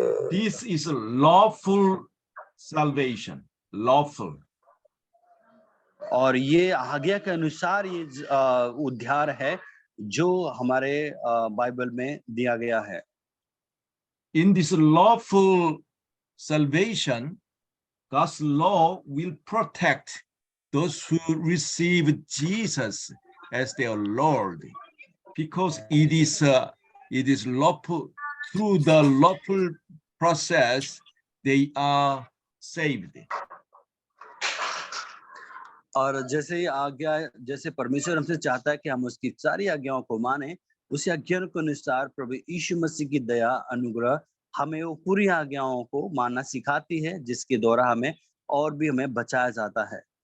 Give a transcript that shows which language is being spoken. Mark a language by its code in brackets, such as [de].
[en] This is lawful salvation, lawful. [hi] और ये आज्ञा के अनुसार ये उद्धार है जो हमारे बाइबल में दिया गया है। [en] In this lawful salvation, God's law will protect those who receive Jesus as their Lord, because it is lawful. Through the lawful process, they are saved. [hi] और जैसे परमेश्वर हमसे चाहता है कि हम उसकी सारी आज्ञाओं को माने, उसी आज्ञा के अनुसार प्रभु यीशु मसीह की दया, अनुग्रह हमें वो पूरी आज्ञाओं को मानना सिखाती है, जिसके द्वारा हमें बचाया जाता है।